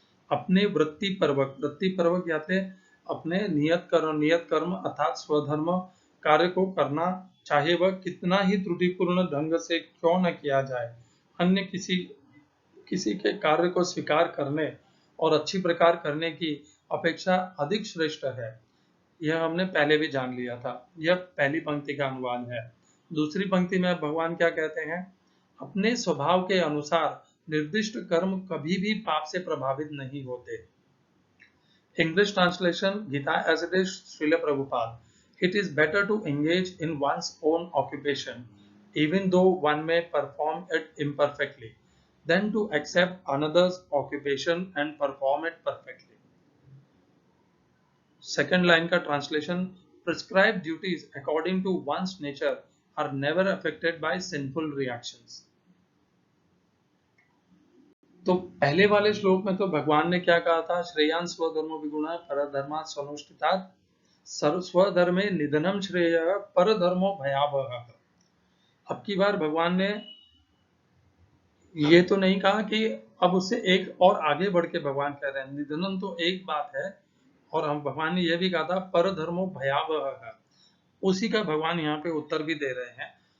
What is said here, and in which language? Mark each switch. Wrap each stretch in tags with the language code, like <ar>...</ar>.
<hi>अपने वृत्ति पर्वक याते अपने नियत कर्म अर्थात स्वधर्म कार्य को करना, चाहे वह कितना ही त्रुटिपूर्ण ढंग से क्यों न किया जाए, अन्य किसी के कार्य को स्वीकार करने और अच्छी प्रकार करने की अपेक्षा अधिक श्रेष्ठ है। यह हमने पहले भी जान लिया था। यह पहली पंक्ति का अनुवाद है। दूसरी पंक्ति में भगवान क्या कहते हैं, अपने स्वभाव के अनुसार निर्दिष्ट कर्म कभी भी पाप से प्रभावित नहीं होते।</hi> <en>English translation, Gita as it is, Srila Prabhupada. It is better to engage in one's own occupation, even though one may perform it imperfectly, than to accept another's occupation and perform it perfectly. Second line का translation, prescribed duties according to one's nature are never affected by sinful reactions.</en> <hi>तो पहले वाले श्लोक में तो भगवान ने क्या कहा था,</hi> <sa>श्रेयान स्वधर्मो विगुणः परधर्मात् स्वनुष्ठितात्, स्वधर्मे निधनम श्रेय परधर्मो भयावह।</sa> <hi>अब की बार भगवान ने ये तो नहीं कहा कि अब उससे एक और आगे बढ़ के भगवान कह रहे हैं, निधनम तो एक बात है, और हम भगवान ने यह भी कहा था परधर्मो भयावह है, उसी का भगवान यहाँ पे उत्तर भी दे रहे हैं।</hi>